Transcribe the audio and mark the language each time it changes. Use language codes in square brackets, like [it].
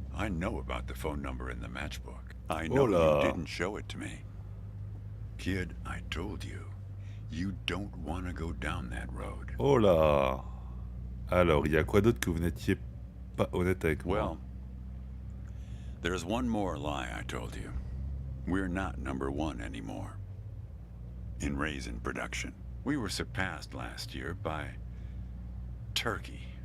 [en] I know about the phone number in the matchbook. I know [es] Hola. [en] you didn't show it to me. Kid, I told you. You don't want to go down that road. [fr] Oh là! Alors, il y a quoi d'autre que vous n'étiez pas honnête avec moi? [en] Well, there's one more lie I told you. We're not number one anymore. In raisin production. We were surpassed last year by Turkey.